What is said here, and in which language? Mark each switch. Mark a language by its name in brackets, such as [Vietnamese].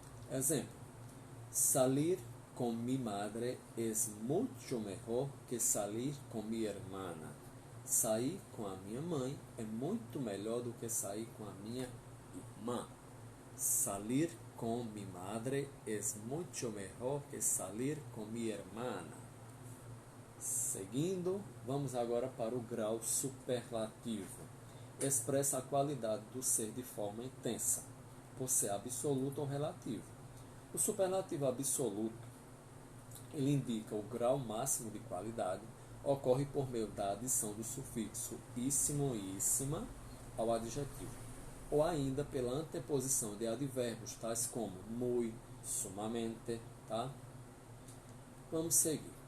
[Spanish] Exemplo: salir con mi madre es mucho mejor que salir con mi hermana. [Portuguese] Sair com a minha mãe é muito melhor do que sair com a minha irmã. [Spanish] Salir con mi madre es mucho mejor que salir con mi hermana. [Portuguese] Seguindo, vamos agora para o grau superlativo. Expressa a qualidade do ser de forma intensa, por ser absoluto ou relativo. O superlativo absoluto, ele indica o grau máximo de qualidade, ocorre por meio da adição do sufixo íssimo e íssima ao adjetivo, ou ainda pela anteposição de advérbios tais como muy, sumamente, tá? Vamos seguir.